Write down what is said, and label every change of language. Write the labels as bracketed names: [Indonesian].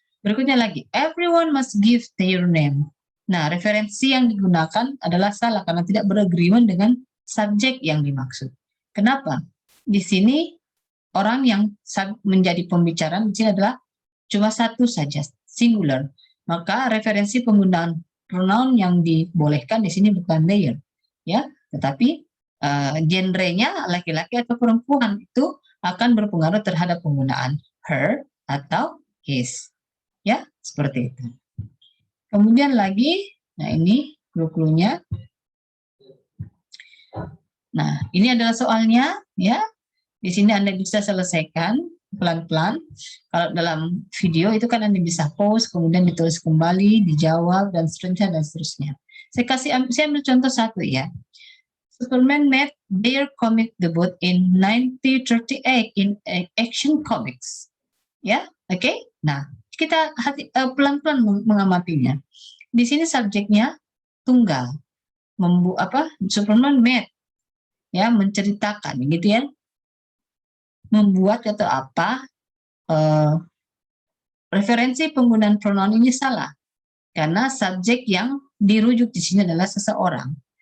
[Indonesian] Berikutnya lagi, [English] everyone must give their name. [Indonesian] Nah, referensi yang digunakan adalah salah karena tidak beragreement dengan subjek yang dimaksud. Kenapa? Di sini orang yang menjadi pembicaraan di sini adalah cuma satu saja, singular. Maka referensi penggunaan pronoun yang dibolehkan di sini bukan their, ya, tetapi genrenya laki-laki atau perempuan itu akan berpengaruh terhadap penggunaan her atau his, ya, seperti itu. Kemudian lagi, nah ini clue-cluenya. Nah, ini adalah soalnya, ya. Di sini Anda bisa selesaikan pelan-pelan. Kalau dalam video itu kan Anda bisa pause, kemudian ditulis kembali, dijawab, dan seterusnya. Saya ambil contoh satu, ya. [English] Superman made their comic debut in 1938 in Action Comics. [Indonesian] Ya, oke. Nah, kita pelan-pelan mengamatinya. Di sini subjeknya tunggal. [English] Superman made, [Indonesian] ya, menceritakan, gitu ya. Membuat atau apa, referensi penggunaan pronoun ini salah karena subjek yang dirujuk di sini adalah seseorang.